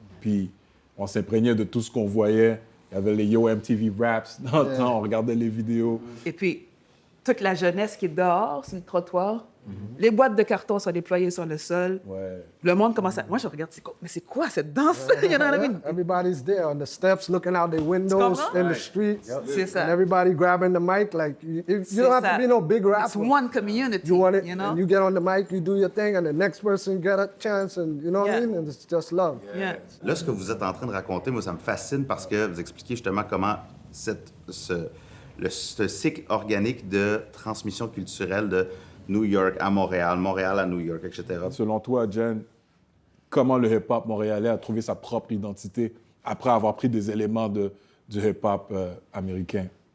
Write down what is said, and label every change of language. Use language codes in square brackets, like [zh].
[fr] Puis on s'imprégnait de tout ce qu'on voyait. Il y avait les Yo MTV Raps dans le temps, on regardait les vidéos. Et puis, toute la jeunesse qui est dehors, sur le trottoir, les boîtes de carton sont déployées sur le sol. Ouais. Le monde commence à... Moi, je regarde, mais c'est quoi cette danse? [en] You know what I mean? Everybody's there on the steps, looking out their windows in the streets. [fr] C'est ça. [en] And everybody grabbing the mic. Like, you don't have to be no big rapper. It's one community, you want it, you know? and you get on the mic, you do your thing, and the next person get a chance, and you know what I mean? And it's just love. Yeah. [fr] Là, ce que vous êtes en train de raconter, moi, ça me fascine parce que vous expliquez justement comment ce cycle organique de transmission culturelle de New York à Montréal, Montréal à New York, etc. Selon toi, Jen, comment le hip-hop montréalais a trouvé sa propre identité après avoir pris des éléments du hip-hop américain?